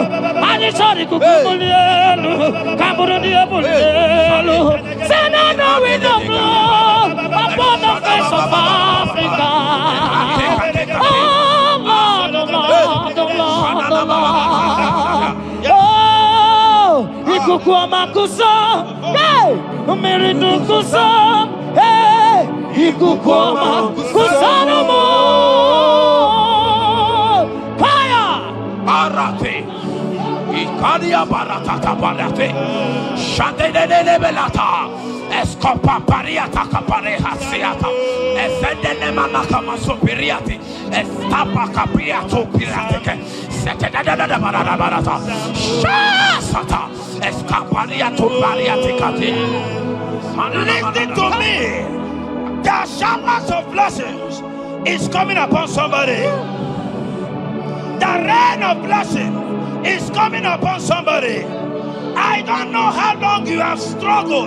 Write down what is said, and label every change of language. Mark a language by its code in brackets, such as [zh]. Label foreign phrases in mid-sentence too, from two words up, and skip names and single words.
[en] And it's all the kukumulelu. Kaburu diabolelu. Say now that we know blood upon the face of Africa. Oh Lord, oh Lord, oh Lord, oh Lord. Oh, Ikukuama kusa, hey, Umiridu kusa, hey, Ikukuama kusa no more. Kadia barata kaparate. Shade de belata. Escopa pariata capareha seata. Efende manaka masopiriati. Estapa capriato pirate. Sete da barata. Shasata. Escapariato pariate kati. Listen to me. The showers of blessings is coming upon somebody. The rain of blessing is coming upon somebody. I don't know how long you have struggled.